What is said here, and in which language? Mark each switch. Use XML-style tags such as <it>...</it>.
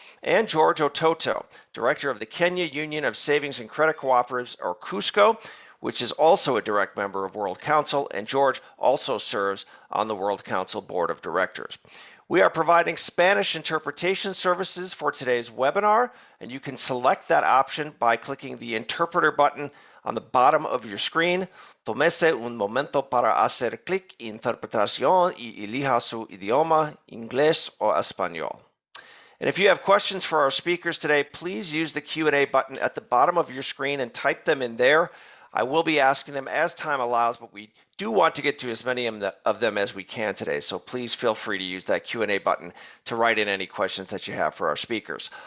<en>And George Ototo, director of the Kenya Union of Savings and Credit Cooperatives, or KUSCO, which is also a direct member of World Council, and George also serves on the World Council Board of Directors. We are providing Spanish interpretation services for today's webinar, and you can select that option by clicking the interpreter button on the bottom of your screen.</en> <es>Tómese un momento para hacer clic en interpretación y elija su idioma, inglés o español.</es> <en>And if you have questions for our speakers today, please use the Q&A button at the bottom of your screen and type them in there. I will be asking them as time allows, but we do want to get to as many of them as we can today. So please feel free to use that Q&A button to write in any questions that you have for our speakers.</en>